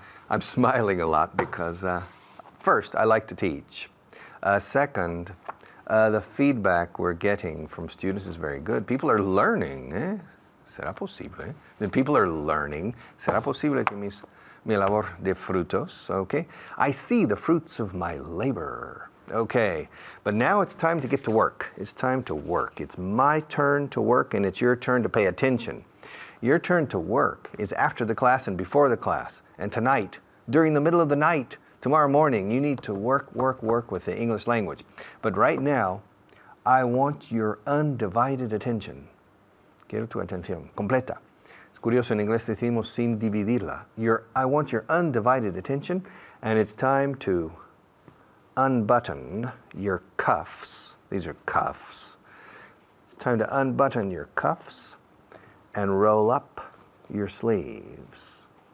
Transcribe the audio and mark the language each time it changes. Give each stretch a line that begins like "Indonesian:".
English: I'm smiling a lot because, first, I like to teach. Second, the feedback we're getting from students is very good. People are learning.
Spanish: ¿Será posible?
English: The people are learning.
Spanish: ¿Será posible que mi labor de frutos?
English: Okay. I see the fruits of my labor. Okay, but now it's time to get to work. It's time to work. It's my turn to work, and it's your turn to pay attention. Your turn to work is after the class and before the class. And tonight, during the middle of the night, tomorrow morning, you need to work with the English language. But right now, I want your undivided attention.
Spanish: Quiero tu atención completa. Es curioso, en inglés decimos sin dividirla.
English: I want your undivided attention, and it's time to unbutton your cuffs. These are cuffs. It's time to unbutton your cuffs and roll up your sleeves.